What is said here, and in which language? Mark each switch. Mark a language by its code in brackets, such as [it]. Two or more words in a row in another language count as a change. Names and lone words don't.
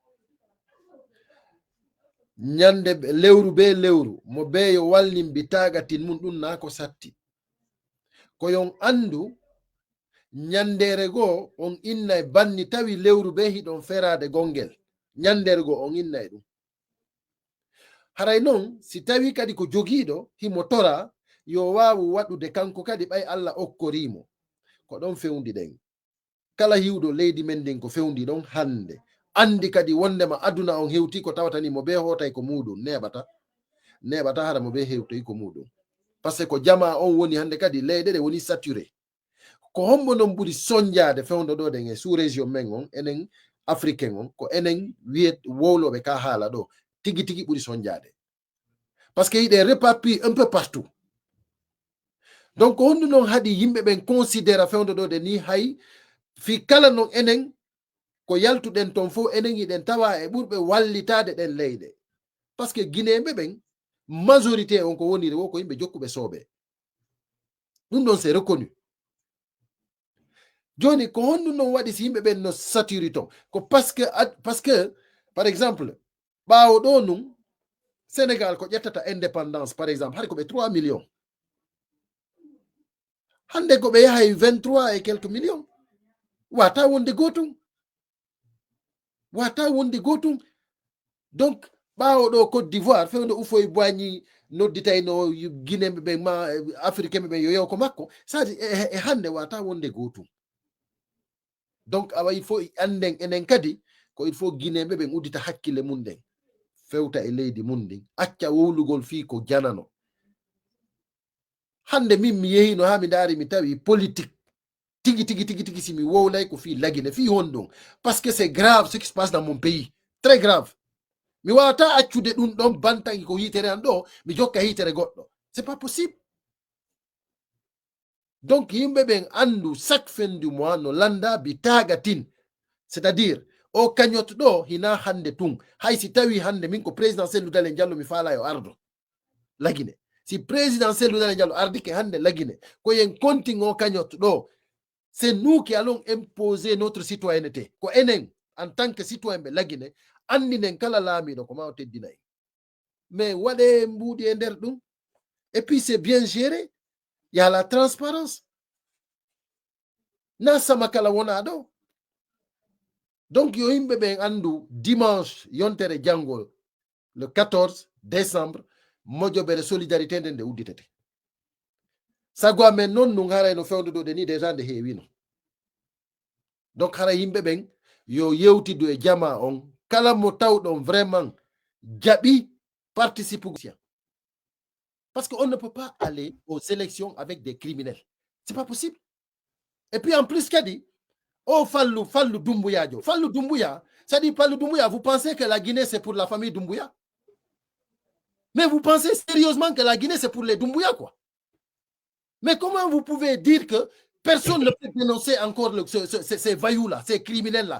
[ff] Nyande lewru be lewru mo be yo wallim bitagatin mun dun na ko satti ko yon andu nyandere go on inna e banni tawi lewru be hidon ferade gongel nyandere go on inna e dum haray non si tawi kadi ko jogido himo tora yo wawu wadude kanko kadi bay Allah okkorimo ko don fewndi den kala hiwdo leydi men den ko fewndi don hande andi kadi wondema aduna on hewti ko tawatani mo be hotay ko mudum nebata hara mo be hewti ko mudum [fr] parce que [ff] ko jama on woni hande kadi leyde de woni saturé ko hombo non buri sonjade fewndo do den e [fr] sous région [ff] men on enen africain on ko enen wiet wowlobe ka hala do tigi tigi buri sonjade [fr] parce que il est réparti un peu partout [ff] donc on non hadi yimbe ben considéra fewndo do de ni hay fi kala non enen ko yaltuɗen ton fof enen yiɗen tawa e ɓurɓe wallitade ɗen leyɗe [fr] par ce que [ff] guinéɓe ɓen majorité on ko woniri wo ko yimɓe jokkuɓe sooɓe ɗum ɗon [fr] c'est reconnu [ff] joni ko honɗum noon waɗi si yimɓe ɓen no saturi ton ko [fr] parce que par exemple [ff] ɓaawo ɗo num Sénégal ko ƴettata indépendance [fr] par exemple [ff] hay ko ɓe 3 millions hande ko ɓe yahay 23 [fr] et quelques millions [ff] wata wonde gotum donc ɓaawo ɗo Côte d'Ivoire fewndo ufoye boigni nodditayno guinéɓe ɓe ma africain ɓe yo yew ko makko sadi e hande wata wonde gotum donc awa [fr] il faut [ff] anden enen kadi ko [fr] il faut [ff] guinéɓe ɓen uddita hakkille mum ɗen fewta e leydi mum ɗin acca wowlugol fi ko janano hande min mi yehino ha mi daari mi tawi politique tigi si mi wowlay ko fi lagine fi honɗon [fr] parce que c'est grave ce qui se passe dans mon pays très grave [ff] mi wawata accude ɗum ɗon bantangi ko hitere an ɗo mi jokka hitere goɗɗo [fr] c'est pas possible [ff] donc yimɓe ɓen andu [fr] chaque fin du mois [ff] no landa bi tagatin [fr] c'est à dire [ff] o kañot ɗo hina hande tun hay si tawi hande min ko président Cellou Dalein Diallo mi faala yo ardo lagine si président Cellou Dalein Diallo ardike hande lagine ko yen konting o kañot ɗo [fr] c'est nous qui allons imposer notre citoyenneté [ff] ko enen [fr] en tant que citoyen [ff] ɓe lagine andinen kala laamiɗo ko ma o teddinayi mais waɗe mbuuɗi e nder ɗum [fr] et puis c'est bien géré il y a la transparence [ff] na sama kala wona ɗo donc yo yimɓe ɓen andu dimanche yontere jangol [fr] le 14 décembre [ff] moƴoɓere solidarité nden nde udditete sago amen noon nun haray no fewndo ɗo de ni déjà nde heewino donc hara yimɓe ɓen yo yewtidu e jama on kala mo tawɗon vraiment jaɓi [fr] participation parce qu'on ne peut pas aller aux élections avec des criminels c'est pas possible et puis en plus kadi oh Fallou Doumbouya c'est-à-dire Fallou Doumbouya vous pensez que la Guinée c'est pour la famille Doumbouya mais vous pensez sérieusement que la Guinée c'est pour les Doumbouya quoi mais comment vous pouvez dire que personne ne peut dénoncer encore ces voyous-là, ces criminels-là.